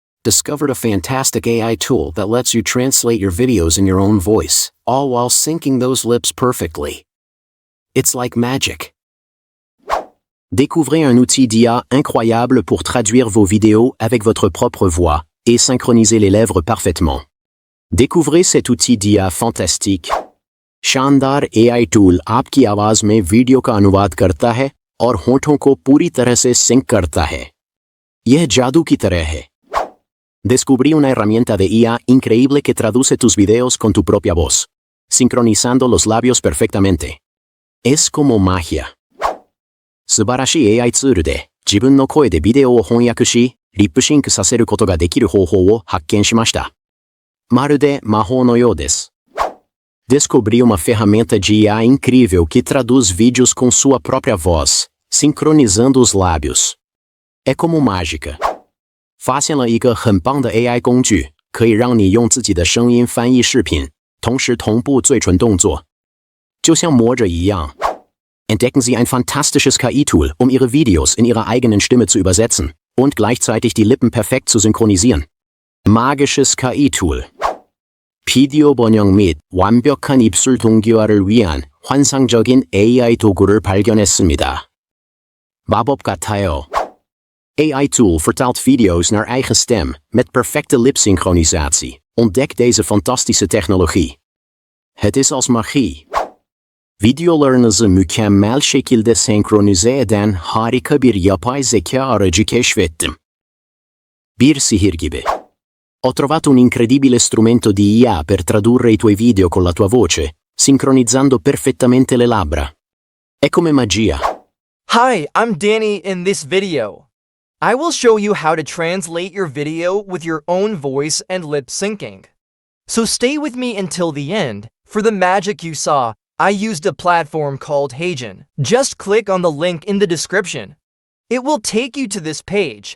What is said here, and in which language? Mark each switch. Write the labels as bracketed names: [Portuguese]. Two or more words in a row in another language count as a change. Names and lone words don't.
[English] discovered a fantastic AI tool that lets you translate your videos in your own voice, all while syncing those lips perfectly. It's like magic. [French] Découvrez un outil d'IA incroyable pour traduire vos vidéos avec votre propre voix et synchroniser les lèvres parfaitement. Découvrez cet outil d'IA fantastique. [Hindi] शानदार [English] AI tool [Hindi] आपकी आवाज में वीडियो का अनुवाद करता है और होठों को पूरी तरह से सिंक करता है. यह जादू की तरह है. [Spanish] Descubrí una herramienta de IA increíble que traduce tus videos con tu propia voz, sincronizando los labios perfectamente. Es como magia. [Japanese] 素晴らしい [English] AI tool [Japanese] で自分の声でビデオを翻訳し、リップシンクさせることができる方法を発見しました。まるで魔法のようです。 [Portuguese] Descobri uma ferramenta de IA incrível que traduz vídeos com sua própria voz, sincronizando os lábios. É como mágica. [Chinese] 发现了一个很棒的 AI 工具，可以让你用自己的声音翻译视频，同时同步嘴唇动作，就像魔着一样。 [German] Entdecken Sie ein fantastisches KI-Tool, um Ihre Videos in Ihrer eigenen Stimme zu übersetzen und gleichzeitig die Lippen perfekt zu synchronisieren. Magisches KI-Tool. [Korean] 비디오 번역 및 완벽한 입술 동기화를 위한 환상적인 AI 도구를 발견했습니다. 마법 같아요. [Dutch] AI tool vertaalt video's naar eigen stem met perfecte lipsynchronisatie. Ontdek deze fantastische technologie. Het is als magie. [Turkish] Videolarınızı mükemmel şekilde senkronize eden harika bir yapay zeka aracı keşfettim. Bir sihir gibi. [Italian] Ho trovato un incredibile strumento di IA per tradurre i tuoi video con la tua voce, sincronizzando perfettamente le labbra. È come magia. [English] Hi, I'm Danny in this video. I will show you how to translate your video with your own voice and lip syncing. So stay with me until the end. For the magic you saw, I used a platform called Heijin. Just click on the link in the description. It will take you to this page.